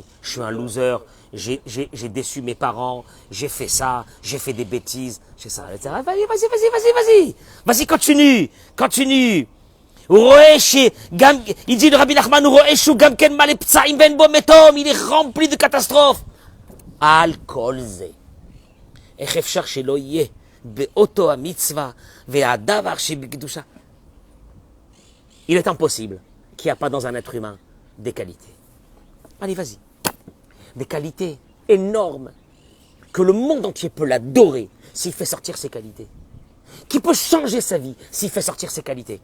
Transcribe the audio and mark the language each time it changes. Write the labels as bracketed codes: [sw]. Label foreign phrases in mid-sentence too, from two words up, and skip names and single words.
[fr] Je suis un loser. J'ai déçu mes parents. J'ai fait ça. J'ai fait des bêtises. J'ai ça. Vas-y, continue. Il dit le Rabbi Nachman, il est rempli de catastrophes. Al-Kolze. [he] איך אפשר שלא יהיה באותו המצווה והדבר שבקדושה. [fr] Il est impossible qu'il n'y a pas dans un être humain des qualités. Allez, vas-y. Des qualités énormes que le monde entier peut l'adorer s'il fait sortir ses qualités. Qui peut changer sa vie s'il fait sortir ses qualités.